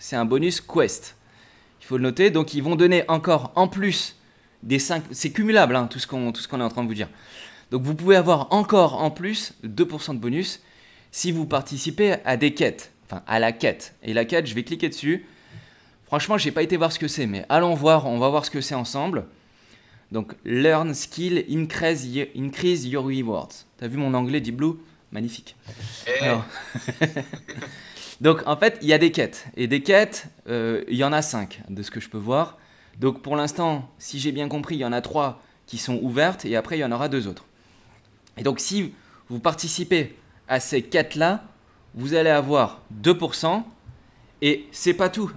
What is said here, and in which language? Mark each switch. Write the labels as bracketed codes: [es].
[fr] C'est un bonus Quest. Il faut le noter. Donc, ils vont donner encore en plus des 5. C'est cumulable, hein, tout ce qu'on est en train de vous dire. Donc, vous pouvez avoir encore en plus 2% de bonus si vous participez à des quêtes. Enfin, à la quête. Et la quête, je vais cliquer dessus. Franchement, j'ai pas été voir ce que c'est, mais allons voir. On va voir ce que c'est ensemble. Donc, [en] learn, skill, increase your rewards. [fr] T'as vu mon anglais, Deep Blue? Magnifique. Alors, donc en fait, il y a des quêtes. Et des quêtes, il y en a 5 de ce que je peux voir. Donc pour l'instant, si j'ai bien compris, il y en a 3 qui sont ouvertes et après il y en aura 2 autres. Et donc si vous participez à ces quêtes-là, vous allez avoir 2%. Et c'est pas tout.